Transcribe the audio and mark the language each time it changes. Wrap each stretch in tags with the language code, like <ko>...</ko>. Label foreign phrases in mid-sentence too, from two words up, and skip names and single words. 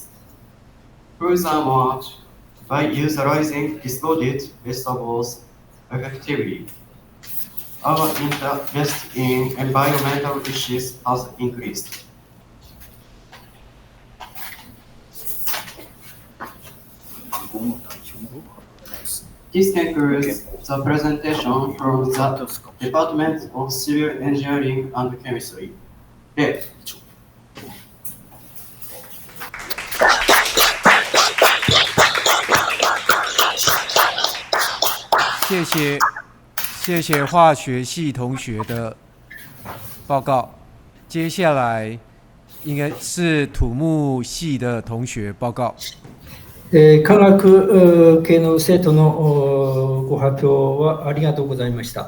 <en>Furthermore, by utilizing discarded vegetables effectively, our interest in environmental issues has increased. This concludes the presentation from the Department of Civil Engineering and Chemistry. Dave.</en> <zh>谢谢化学系同学的报告。接下来应该是土木系的同学報告。</zh> <ja>科学系の生徒のご発表はありがとうございました。</ja>